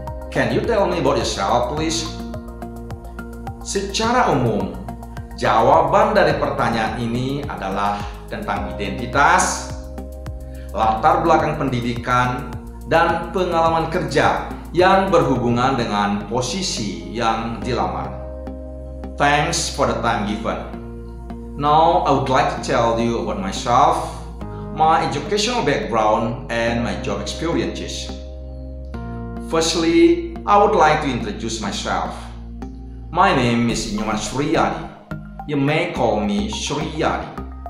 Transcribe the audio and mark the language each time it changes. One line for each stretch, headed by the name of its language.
English: "Can you tell me about yourself, please?"
Indonesian: Secara umum, jawaban dari pertanyaan ini adalah tentang identitas, latar belakang pendidikan, dan pengalaman kerja yang berhubungan dengan posisi yang dilamar.
English: Thanks for the time given. Now I would like to tell you about myself, my educational background, and my job experiences. Firstly, I would like to introduce myself. My name is Suryadi. You may call me Suryadi.